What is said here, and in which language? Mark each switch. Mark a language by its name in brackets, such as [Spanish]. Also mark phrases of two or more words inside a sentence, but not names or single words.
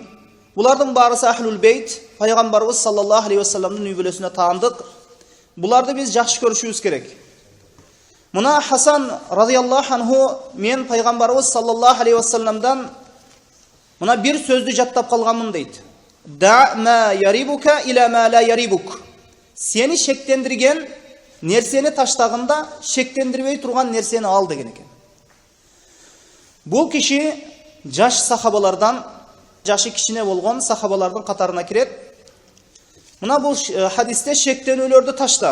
[Kyrgyz] Булардын баарысы [Arabic] أهل البيت, [Kyrgyz] пайгамбарыбыз [Arabic] صلى الله عليه [Kyrgyz] вассаламдын үй бүлөсүнө таандык. Буларды биз жакшы көрүшүбүз керек. Мына Хасан [Arabic] رضي الله عنه [Kyrgyz] мен пайгамбарыбыз [Arabic] صلى الله عليه [Kyrgyz] вассаламдан мына бир сөздү жаттап калганмын дейт. [Arabic] دع ما يريبك إلى ما لا يريبك. [Kyrgyz] Сени шектендирген нерсени таштагында шектендирбей турган нерсени ал деген экен. Бул киши жаш сахабалардан, жашы кичине болгон сахабалардын катарына кирет. Мына бул хадисте шектенүүлөрдү ташта.